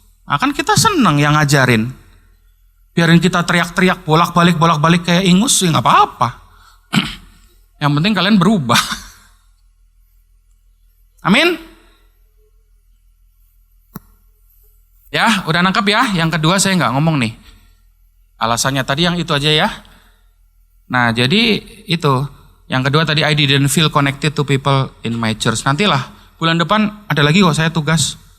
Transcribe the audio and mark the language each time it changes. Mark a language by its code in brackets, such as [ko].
[id] Nah, kan kita senang yang ngajarin. Biarin kita teriak-teriak bolak-balik kayak ingus, ya nggak apa-apa. Yang penting kalian berubah. Amin. Ya, udah nangkap ya. Yang kedua saya nggak ngomong nih. Alasannya tadi yang itu aja ya. Nah, jadi itu. Yang kedua tadi, [en] I didn't feel connected to people in my church. [id] Nantilah, bulan depan ada lagi kok saya tugas.